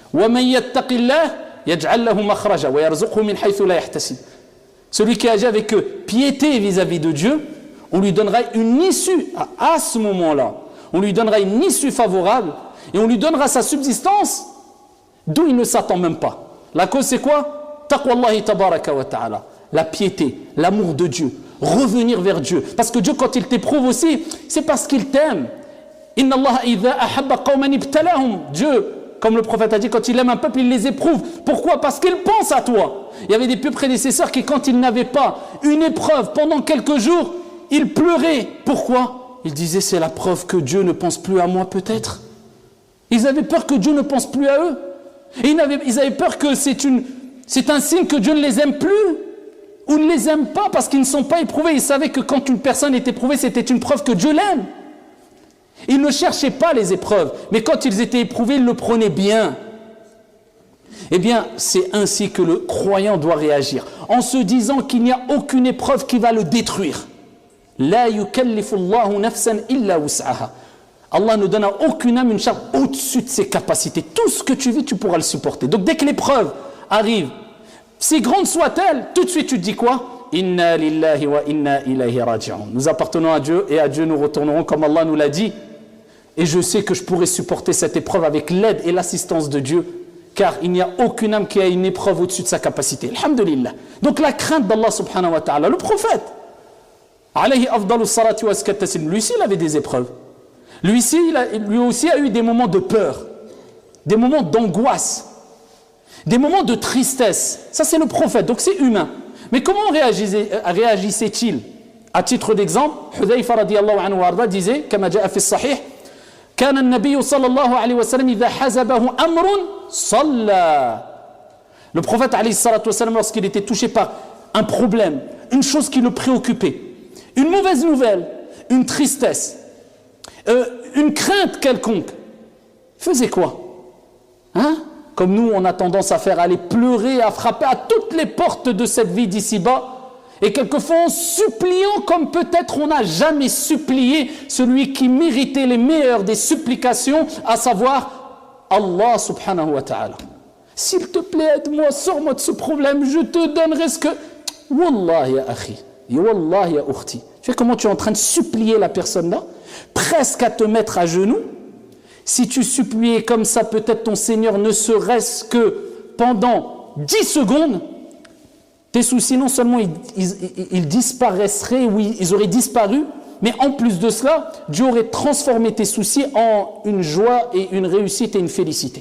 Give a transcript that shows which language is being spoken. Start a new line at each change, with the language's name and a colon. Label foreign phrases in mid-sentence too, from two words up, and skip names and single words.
French: Celui qui agit avec piété vis-à-vis de Dieu, on lui donnera une issue à ce moment-là. On lui donnera une issue favorable et on lui donnera sa subsistance d'où il ne s'attend même pas. La cause c'est quoi?
Arabic: تقوى الله تبارك وتعالى.
French: La piété, l'amour de Dieu, revenir vers Dieu. Parce que Dieu, quand il t'éprouve aussi, c'est parce qu'il t'aime.
Arabic: إن الله إذا أحب قوما ابتلاهم.
French: Dieu, comme le prophète a dit, quand il aime un peuple, il les éprouve. Pourquoi? Parce qu'il pense à toi. Il y avait des pieux prédécesseurs qui, quand ils n'avaient pas une épreuve pendant quelques jours, ils pleuraient. Pourquoi? Ils disaient, c'est la preuve que Dieu ne pense plus à moi peut-être. Ils avaient peur que Dieu ne pense plus à eux. Et ils avaient peur que c'est un signe que Dieu ne les aime plus ou ne les aime pas parce qu'ils ne sont pas éprouvés. Ils savaient que quand une personne est éprouvée, c'était une preuve que Dieu l'aime. Ils ne cherchaient pas les épreuves, mais quand ils étaient éprouvés, ils le prenaient bien. Eh bien, c'est ainsi que le croyant doit réagir, en se disant qu'il n'y a aucune épreuve qui va le détruire.
Arabic: لا يكلف الله نفسا إلا وسعها.
French: Allah ne donne à aucune âme une charge au-dessus de ses capacités. Tout ce que tu vis, tu pourras le supporter. Donc dès que l'épreuve arrive, si grande soit-elle, tout de suite tu te dis quoi?
Arabic: إنا لله وإنا إليه راجعون.
French: Nous appartenons à Dieu et à Dieu nous retournerons comme Allah nous l'a dit. Et je sais que je pourrai supporter cette épreuve avec l'aide et l'assistance de Dieu, car il n'y a aucune âme qui a une épreuve au-dessus de sa capacité. Alhamdulillah. Donc la crainte d'Allah
Arabic: سبحانه وتعالى,
French: le prophète,
Arabic: عليه أفضل الصلاة والتسليم,
French: lui aussi il avait des épreuves. Lui aussi a eu des moments de peur, des moments d'angoisse, des moments de tristesse. Ça c'est le prophète, donc c'est humain. Mais comment réagissait-il? À titre d'exemple, Hudhayfa
Arabic: رضي الله عنه
French: warda disait,
Arabic: كما جاء في صحيح, كان النبي صلى الله عليه وسلم إذا حزبه أمر صلى.
French: Le prophète
Arabic: عليه صلاة وسلم,
French: lorsqu'il était touché par un problème, une chose qui le préoccupait, une mauvaise nouvelle, une tristesse, une crainte quelconque, faisait quoi? Hein? Comme nous, on a tendance à faire, aller pleurer, à frapper à toutes les portes de cette vie d'ici-bas, et quelquefois en suppliant comme peut-être on n'a jamais supplié celui qui méritait les meilleures des supplications, à savoir Allah
Arabic: سبحانه وتعالى.
French: S'il te plaît, aide-moi, sors-moi de ce problème, je te donnerai ce que...
Arabic: والله يا أخي، والله يا أختي.
French: Tu sais comment tu es en train de supplier la personne là, presque à te mettre à genoux. Si tu suppliais comme ça, peut-être ton Seigneur ne serait-ce que pendant 10 secondes, tes soucis, non seulement ils disparaîtraient, oui, ils auraient disparu, mais en plus de cela, Dieu aurait transformé tes soucis en une joie et une réussite et une félicité.